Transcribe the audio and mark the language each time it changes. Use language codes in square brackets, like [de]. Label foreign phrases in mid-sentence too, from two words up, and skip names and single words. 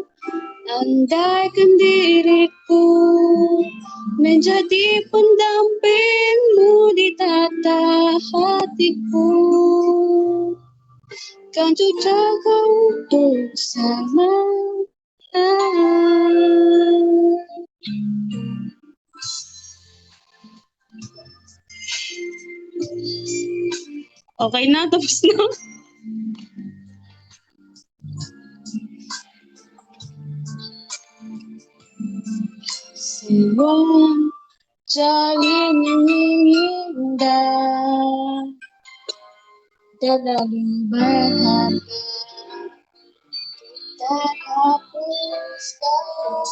[id] Andaikan diriku menjadi pendampingmu di tata hatiku, kan ku jaga untuk selamanya. [tl] Okay na, tapos na. [id] Sebuah jalin yang indah terlalu berharga tak hapuskan.